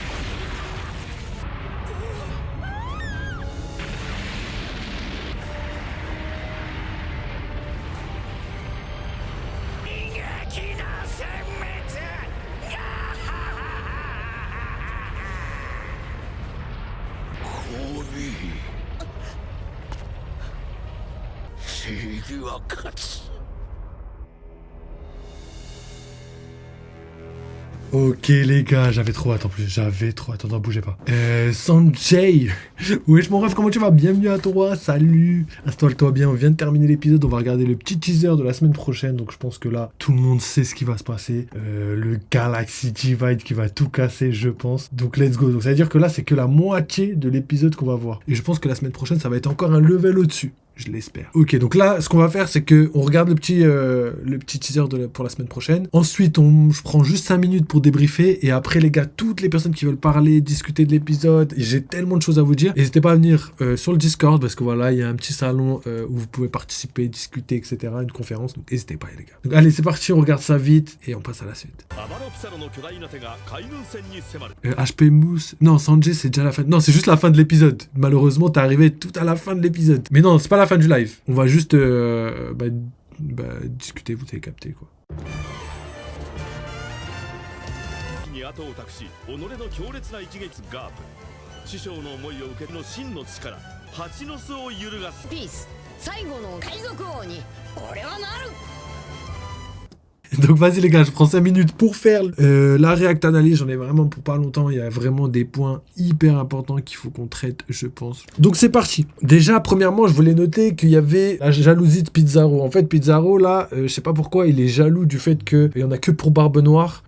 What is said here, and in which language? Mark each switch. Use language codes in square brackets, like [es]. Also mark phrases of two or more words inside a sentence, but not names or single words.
[ja] きの殲滅。氷。正義は勝つ。 [fr] Ok les gars, j'avais trop hâte en plus, attends, bougez pas. Sanjay, wesh mon rêve, comment tu vas? Bienvenue à toi, salut, installe-toi bien, on vient de terminer l'épisode, on va regarder le petit teaser de la semaine prochaine, donc je pense que là, tout le monde sait ce qui va se passer, le Galaxy Divide qui va tout casser, je pense, donc [en] let's go, [fr] donc ça veut dire que là, c'est que la moitié de l'épisode qu'on va voir, et je pense que la semaine prochaine, ça va être encore un level au-dessus. Je l'espère. Ok, donc là, ce qu'on va faire, c'est que on regarde le petit teaser pour la semaine prochaine. Ensuite, je prends juste 5 minutes pour débriefer. Et après, les gars, toutes les personnes qui veulent parler, discuter de l'épisode, j'ai tellement de choses à vous dire. N'hésitez pas à venir sur le Discord, parce que voilà, il y a un petit salon où vous pouvez participer, discuter, etc. Une conférence, donc n'hésitez pas, les gars. Donc allez, c'est parti, on regarde ça vite et on passe à la suite. HP Mousse. Non, Sanjay, c'est déjà la fin. Non, c'est juste la fin de l'épisode. Malheureusement, t'es arrivé tout à la fin de l'épisode. Mais non, c'est pas la fin du live. On va juste discuter, vous avez capté quoi. [ja] に後を託し己の強烈な一撃ガープ師匠の思いを受けの真の力蜂の巣を揺るがすピース最後の海賊王に俺はなる。 [fr] Donc vas-y les gars, je prends 5 minutes pour faire la react analyse, j'en ai vraiment pour pas longtemps, il y a vraiment des points hyper importants qu'il faut qu'on traite, je pense. Donc c'est parti. Déjà, premièrement, je voulais noter qu'il y avait la jalousie de Pizarro. En fait, Pizarro, là, je sais pas pourquoi, il est jaloux du fait qu'il y en a que pour Barbe Noire.